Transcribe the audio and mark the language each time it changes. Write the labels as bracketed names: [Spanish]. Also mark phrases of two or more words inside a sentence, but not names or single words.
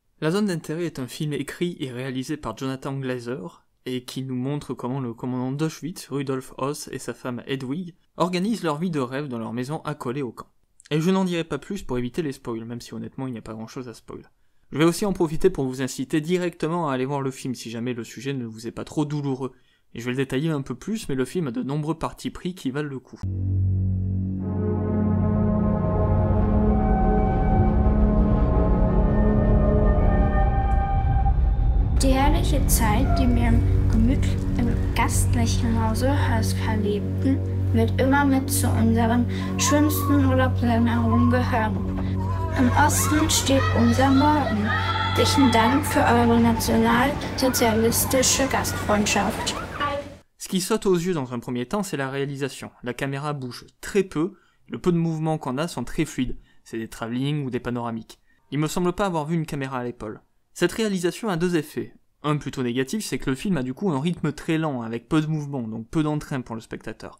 [French] La zone d'intérêt est un film écrit et réalisé par Jonathan Glazer, et qui nous montre comment le commandant d'Auschwitz, Rudolf Höss, et sa femme Hedwig organisent leur vie de rêve dans leur maison accolée au camp. Et je n'en dirai pas plus pour éviter les spoils, même si honnêtement il n'y a pas grand chose à spoil. Je vais aussi en profiter pour vous inciter directement à aller voir le film si jamais le sujet ne vous est pas trop douloureux. Et je vais le détailler un peu plus, mais le film a de nombreux partis pris qui valent le coup. [German] Die herrliche Zeit, die wir im gastlichen Hause Höss verlebten, wird immer mit zu unseren schönsten Urlaubserinnerungen gehören. Im Osten steht unser Morgen. Herzlichen Dank für eure nationalsozialistische Gastfreundschaft. [French] Ce qui saute aux yeux dans un premier temps, c'est la réalisation. La caméra bouge très peu, le peu de mouvements qu'on a sont très fluides. C'est des travelling ou des panoramiques. Il me semble pas avoir vu une caméra à l'épaule. Cette réalisation a deux effets. Un plutôt négatif, c'est que le film a du coup un rythme très lent, avec peu de mouvements, donc peu d'entrain pour le spectateur.